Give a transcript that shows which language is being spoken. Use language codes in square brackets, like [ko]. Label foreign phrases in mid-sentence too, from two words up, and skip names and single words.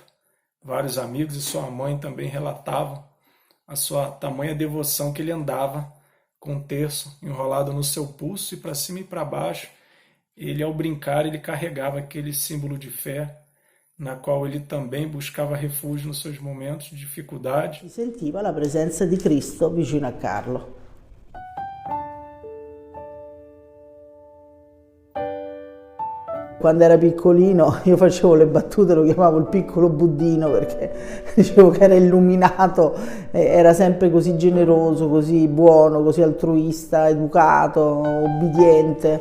[pt] Vários amigos e sua mãe também relatavam a sua tamanha devoção que ele andava com um terço enrolado no seu pulso e para cima e para baixo. Ele, ao brincar, ele carregava aquele símbolo de fé, na qual ele também buscava refúgio nos seus momentos de dificuldade. [it] Si sentiva la presenza di Cristo vicino a Carlo. Quando era piccolino io facevo le battute, lo chiamavo il piccolo Buddino perché dicevo che era illuminato, era sempre così generoso, così buono, così altruista, educato, obbediente.